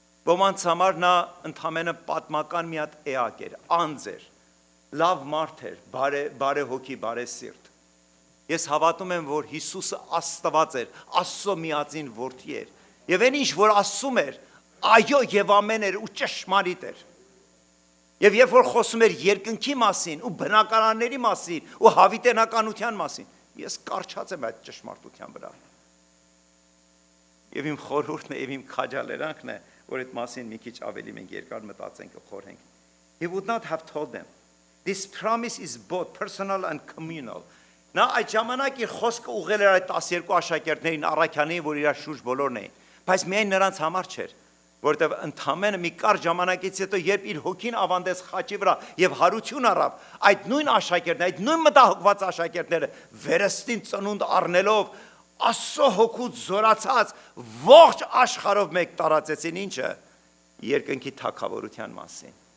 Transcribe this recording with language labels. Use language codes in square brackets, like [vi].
[hy] ոմանց համար նա ընդամենը պատմական մի հատ էակ էր, անձ էր, լավ մարդ էր, բարեհոգի, բարեսիրտ։ Ես հավատում եմ, որ Հիսուսը Աստված էր, Աստծո միածին որդի էր, եւ այն ինչ որ ասում էր, այո եւ ամեն էր ու ճշմարիտ էր։ Եվ երբ որ խոսում էր երկնքի մասին ու բնակարանների մասին ու հավիտենականության մասին, ես կարճած եմ այդ ճշմարտության վրա։ Եվ իմ խորհուրդն է եւ իմ քաջալերանքն է, որ այդ մասին մի քիչ ավելի մենք երկար մտածենք ու խորհենք։ [en] He would not have told them. This promise is both personal and communal. [hy] Նա այդ ժամանակ իր խոսքը ուղղել էր այդ 12 աշակերտներին, առաքյաններին, որ իր շուրջ բոլորն էին, բայց միայն նրանց համար չէր, որտեղ ընդամենը մի կարճ ժամանակից հետո երբ իր հոգին ավանդեց խաչի վրա եւ հարություն առավ, այդ նույն աշակերտները, այդ նույն մտահոգված աշակերտները վերստին ծնունդ առնելով Աստծո հոգուց զորացած ողջ աշխարհով մեկ տարածեցին ինչը երկնքի թագավորության մասին,